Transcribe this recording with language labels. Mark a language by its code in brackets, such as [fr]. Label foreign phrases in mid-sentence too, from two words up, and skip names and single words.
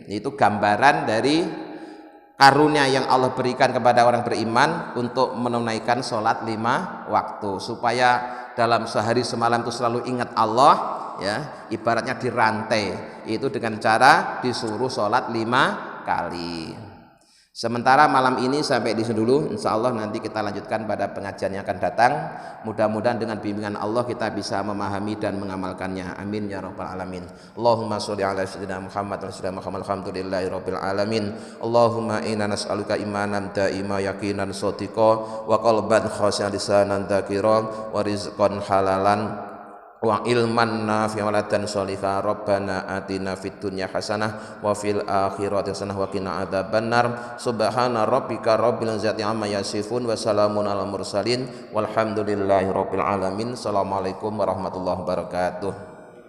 [id] Itu gambaran dari karunia yang Allah berikan kepada orang beriman untuk menunaikan sholat 5 waktu, supaya dalam sehari semalam itu selalu ingat Allah, ya, ibaratnya dirantai itu dengan cara disuruh sholat 5 kali. Sementara malam ini sampai di sini dulu, [ar] إن شاء الله [id] nanti kita lanjutkan pada pengajian yang akan datang. Mudah-mudahan dengan bimbingan Allah kita bisa memahami dan mengamalkannya. [ar] آمين يا رب العالمين. اللهم صل على سيدنا محمد وسلم محمد الحمد لله رب العالمين. اللهم إنا نسألك إيمانا دائما يقينا صادقا وقلبا خاشعا لسانا ذاكرا ورزقا حلالا وعلما نافعا صالحا. ربنا آتنا في الدنيا حسنة وفي الآخرة حسنة وقنا عذاب النار. سبحان ربك رب العزة عما يصفون وسلام على المرسلين والحمد لله رب العالمين. السلام عليكم ورحمة الله وبركاته.